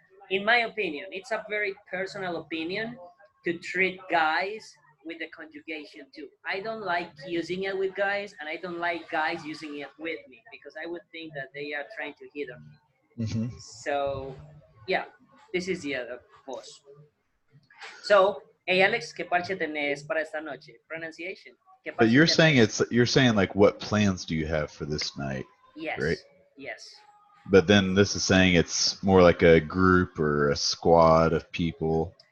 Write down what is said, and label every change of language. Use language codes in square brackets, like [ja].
[en] In my opinion, it's a very personal opinion to treat guys with the conjugation too. I don't like using it with guys, and I don't like guys using it with me because I would think that they are trying to hit on me. Mm-hmm. So, yeah, this is the other boss. So, hey [es] Alex, ¿qué parche tenés para esta noche? [en] Pronunciation. [es] ¿Qué [en] But [es] parche tenés? [en] you're saying like what plans do you have for this night, right? Yes, yes. But then this is saying it's more like a group or a squad of people.